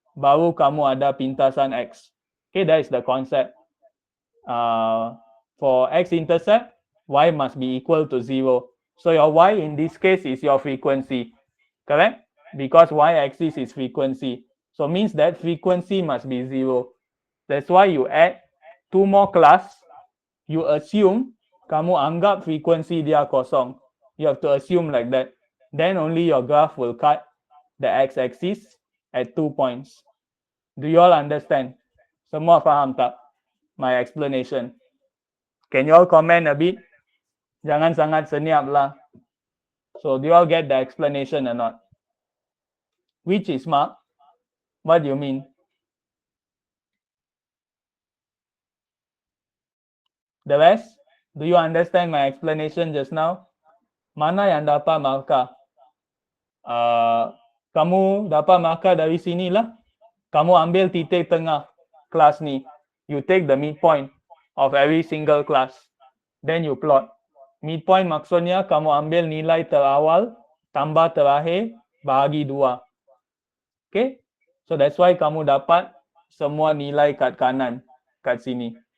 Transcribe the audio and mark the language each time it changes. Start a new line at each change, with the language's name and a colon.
Malay: Baru kamu ada pintasan x.
English: Okay, that is the concept. For x-intercept, y must be equal to 0. So your y in this case is your frequency. Correct? Because y-axis is frequency. So means that frequency must be 0. That's why you add two more class. You assume
Malay: kamu anggap
English: frequency dia kosong. You have to assume like that. Then only your graph will cut the x-axis at 2 points. Do you all understand?
Malay: Semua faham tak
English: my explanation? Can you all comment a bit?
Malay: Jangan sangat senyap lah.
English: So do you all get the explanation or not? Which is Mark? What do you mean? The rest, do you understand my explanation just now?
Malay: Mana yang dapat markah? Kamu dapat markah dari sini lah. Kamu ambil titik tengah kelas ni.
English: You take the midpoint of every single class. Then you plot.
Malay: Midpoint maksudnya kamu ambil nilai terawal tambah terakhir bahagi 2. Okay?
English: So that's why
Malay: kamu dapat semua nilai kat kanan, kat sini.